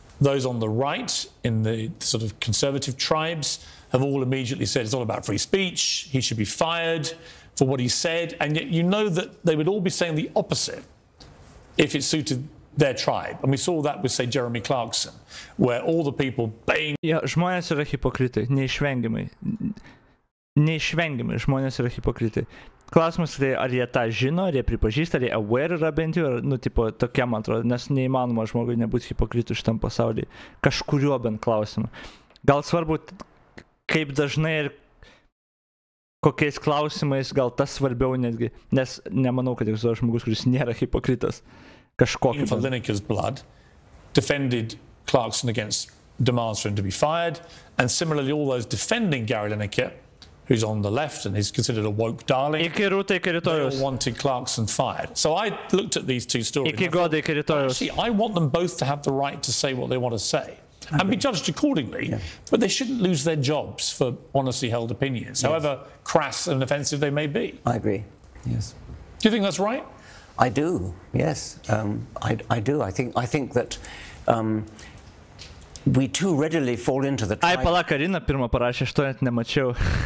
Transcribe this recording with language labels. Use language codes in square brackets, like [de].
[en] Those on the right, in the sort of conservative tribes, have all immediately said it's all about free speech, he should be fired for what he said, and yet you know that they would all be saying the opposite if it suited their tribe. And we saw that with, say, Jeremy Clarkson, where all the people baying... [lt] Ja, žmonės yra hipokritai, neišvengiamai. Neišvengiamai žmonės yra hipokritai. Klausimas, tai ar jie tą žino, ar jie pripažįsta, ar jie aware yra bent jau, nu, tipo, tokia, man atrodo, nes neįmanoma žmogui nebūti hipokritų šitam pasaulyje. Kažkuriuo bent klausimu. Gal svarbu, kaip dažnai ir kokiais klausimais, gal tas svarbiau netgi, nes nemanau, kad egzistuoja žmogus, kuris nėra hipokritas. Kažkokį. [en] For Lineker's blood, defended Clarkson against demands for him to be fired, and similarly all those defending Gary Lineker, who's on the left and is considered a woke darling, they all wanted Clarkson fired. So I looked at these two stories. Actually, I want them both to have the right to say what they want to say and be judged accordingly, but they shouldn't lose their jobs for honestly held opinions, however crass and offensive they may be. I agree, yes. Do you think that's right? I do, yes. I do. I think that we too readily fall into the... [lt] Ai, pala, Karina pirmą parašė, aš to net nemačiau.